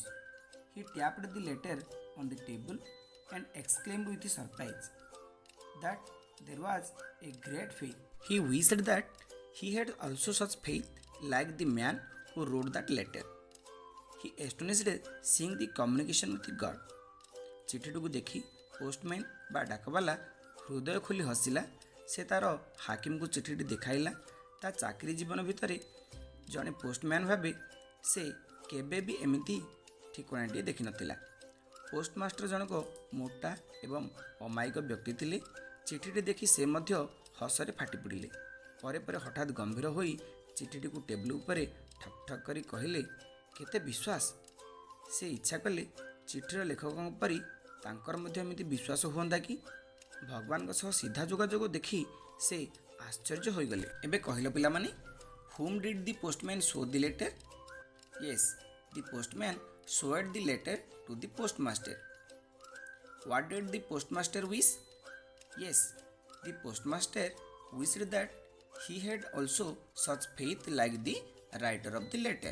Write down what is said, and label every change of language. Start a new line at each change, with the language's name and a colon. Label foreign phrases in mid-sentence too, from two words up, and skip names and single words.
English: He tapped the letter on the table and exclaimed with surprise that there was a great faith. He wished that he had also such faith like the man who wrote that letter. He astonished seeing the communication with God.
Odia: ଚିଠିଟିକୁ ଦେଖି ପୋଷ୍ଟମ୍ୟାନ୍ ବା ଡାକବାଲା ହୃଦୟ ଖୋଲି ହସିଲା। ସେ ତାର ହାକିମକୁ ଚିଠିଟି ଦେଖାଇଲା। ତା ଚାକିରି ଜୀବନ ଭିତରେ ଜଣେ ପୋଷ୍ଟମ୍ୟାନ୍ ଭାବେ ସେ କେବେ ବି ଏମିତି ଠିକଣାଟିଏ ଦେଖିନଥିଲା। ପୋଷ୍ଟମାଷ୍ଟର ଜଣକ ମୋଟା ଏବଂ ଅମାୟିକ ବ୍ୟକ୍ତି ଥିଲେ। ଚିଠିଟି ଦେଖି ସେ ମଧ୍ୟ ହସରେ ଫାଟି ପଡ଼ିଲେ। ପରେ ପରେ ହଠାତ୍ ଗମ୍ଭୀର ହୋଇ ଚିଠିଟିକୁ ଟେବୁଲ ଉପରେ ଠକ୍ ଠକ୍ କରି କହିଲେ, କେତେ ବିଶ୍ୱାସ! ସେ ଇଚ୍ଛା କଲେ ଚିଠିର ଲେଖକଙ୍କ ପରି ତାଙ୍କର ମଧ୍ୟ ଏମିତି ବିଶ୍ୱାସ ହୁଅନ୍ତା କି? ଭଗବାନଙ୍କ ସହ ସିଧା ଯୋଗାଯୋଗ ଦେଖି ସେ ଆଶ୍ଚର୍ଯ୍ୟ ହୋଇଗଲେ। ଏବେ କହିଲ ପିଲାମାନେ,
English: whom did the postman show the letter? Yes, the postman showed the letter to the postmaster. What did the postmaster wish? Yes, the postmaster wished that he had also such faith like the writer of the letter.